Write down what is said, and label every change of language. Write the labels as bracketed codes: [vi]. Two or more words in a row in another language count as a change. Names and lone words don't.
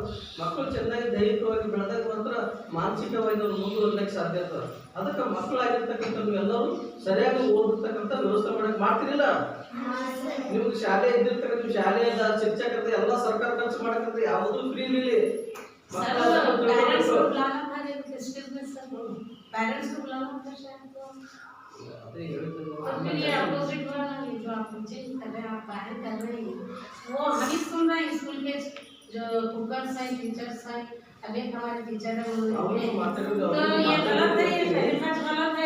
[kn] ಮಕ್ಕಳು ಚೆನ್ನಾಗಿ ದೈಹಿಕವಾಗಿ ಬೆಳೆದಾಗ ಮಾತ್ರ ಮಾನಸಿಕವಾಗಿ ಅವ್ರು ಮುಂದುವರಲಿಕ್ಕೆ ಸಾಧ್ಯ ಆಗ್ತದೆ. ಅದಕ್ಕೆ ಮಕ್ಕಳಾಗಿರ್ತಕ್ಕಂಥ ನೀವೆಲ್ಲರೂ ಸರಿಯಾಗಿ ಓದಿರ್ತಕ್ಕಂಥ ವ್ಯವಸ್ಥೆ ಮಾಡಕ್ಕೆ ಮಾಡ್ತಿರಲಿಲ್ಲ. ನಿಮ್ಗೆ ಶಾಲೆ ಇದ್ದಿರ್ತಕ್ಕಂಥ ಶಾಲೆಯ ಶಿಕ್ಷಕರ ಎಲ್ಲ ಸರ್ಕಾರ ಖರ್ಚು ಮಾಡಕ್ಕಂತ ಯಾವುದೂ ಫ್ರೀ ಇಲ್ಲಿ [hi] वो हम ही सुन रहे हैं स्कूल के जो कुकर्स हैं, टीचर्स हैं, अभी हमारे टीचर हैं, तो ये गलत है, ये तरीका गलत है।